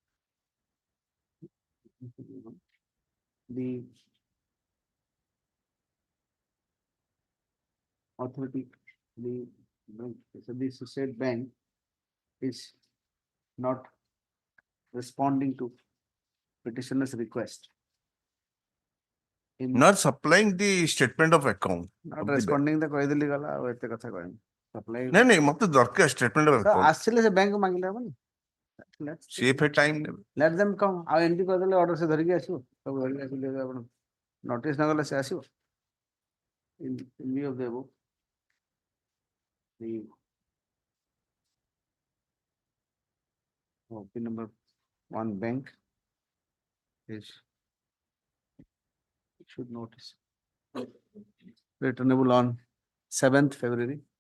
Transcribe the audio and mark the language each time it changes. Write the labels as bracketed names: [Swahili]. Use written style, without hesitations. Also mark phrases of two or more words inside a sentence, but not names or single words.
[English] The authority, the state bank is not responding to petitioner's request In Not supplying the statement of account. not of the bank. responding the [Odia] କହିଦେଲି ଗଲା ଆଉ ଏତେ କଥା କହିନି supply ନାଇଁ ନାଇଁ ମତେ ଦରକାର [English] statement of [Odia] ତ [English] account. [Odia] ଆସିଲେ ସେ ବ୍ୟାଙ୍କ ମାଗିଲେ ହବନି ସିଏ ଫେର time ନେବେ। [English] let them come [Odia] ଆଉ ଏମିତି କରିଦେଲେ ଅର୍ଡର ସେ ଧରିକି ଆସିବ ସବୁ ଧରିକି ଆସିଲେ ଆପଣ ନୋଟିସ ନ ଗଲେ ସେ ଆସିବ [English] in view of the above the OP number 1 bank is should notice returnable on 7th February.